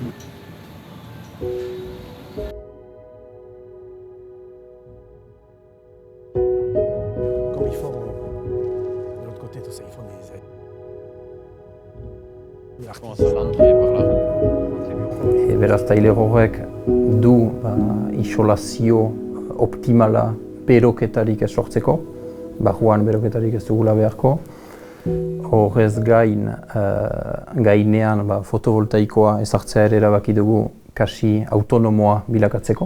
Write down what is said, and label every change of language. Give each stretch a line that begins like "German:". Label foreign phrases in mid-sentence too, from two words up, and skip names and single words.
French: Comme ils font de l'autre côté, tout ça, ils font des
Basque: Beraz, tailer horrek du isolazio optimala beroketarik ez sortzeko, barruan beroketarik ez dugula beharko. Horrez gainean fotovoltaikoa ezartzea ere erabaki dugu kasi autonomoa bilakatzeko.